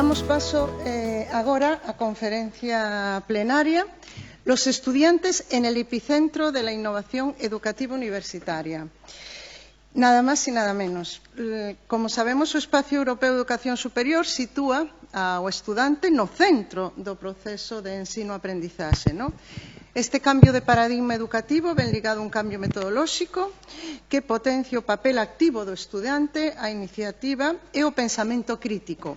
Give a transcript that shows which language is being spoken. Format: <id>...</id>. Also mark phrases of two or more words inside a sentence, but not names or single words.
<gl>paso agora a conferencia plenaria Los estudiantes en el epicentro de la innovación educativa universitaria. Nada máis e nada menos. Como sabemos, o Espacio Europeo de Educación Superior sitúa ao estudante no centro do proceso de ensino-aprendizaxe, non? Este cambio de paradigma educativo ven ligado a un cambio metodolóxico que potencia o papel activo do estudante, a iniciativa e o pensamento crítico.</gl>